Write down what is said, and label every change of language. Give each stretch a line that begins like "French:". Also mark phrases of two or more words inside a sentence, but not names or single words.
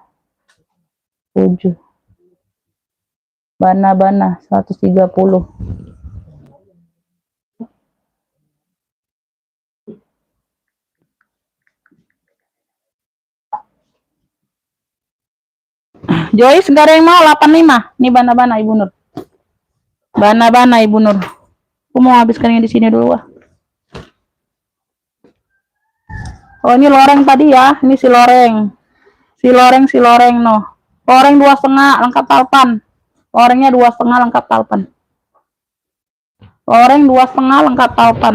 Indonesian: 7. Bana-bana 130. Joyce gak ada yang mau 85. Nih bana-bana Ibu Nur. Bana-bana Ibu Nur. Aku mau habiskan yang di sini dulu. Oh ini loreng tadi ya. Ini si loreng. Si loreng no. Loreng 2,5 lengkap talpan. Lorengnya 2,5 lengkap talpan. Loreng 2,5 lengkap talpan.